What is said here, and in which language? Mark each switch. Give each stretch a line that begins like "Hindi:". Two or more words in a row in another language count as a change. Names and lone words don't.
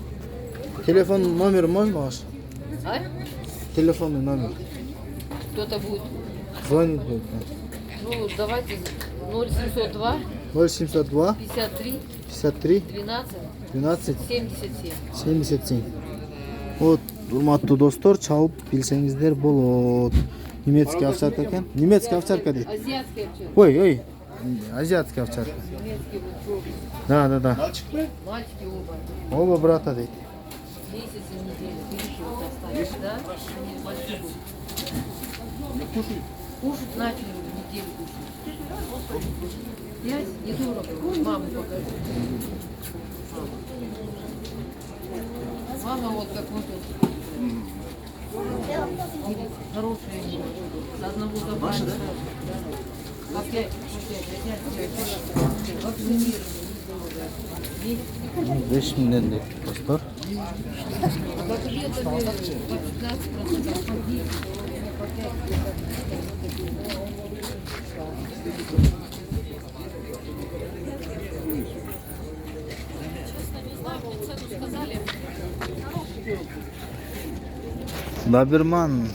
Russian: Телефон, номер можно ваш? А? Телефонный номер. Кто-то будет. Звонит будет. Ну, давайте 0702 0702 53 53 12 12 77. 77. Вот,
Kyrgyz: урматтуу достор, чалып билсеңиздер болот.
Russian: Немецкий овчарка экен. Немецкий овчарка дейт. Азиатская овчарка. Ой, азиатская овчарка. Немецкий вот пробуй. Да. Мальчики оба. Оба брата дейт. Месяц и неделю. Видишь, вот оставишь, да? Они большие будут. Кушать начали неделю кушать. 5 недорого. Маму покажи. Мама вот как вот тут. Хорошие. С одного забрали. Опять. Вакцинировали.
Kyrgyz: 5 миңден дейт достор.
Russian: Документами по 15%. Доберман.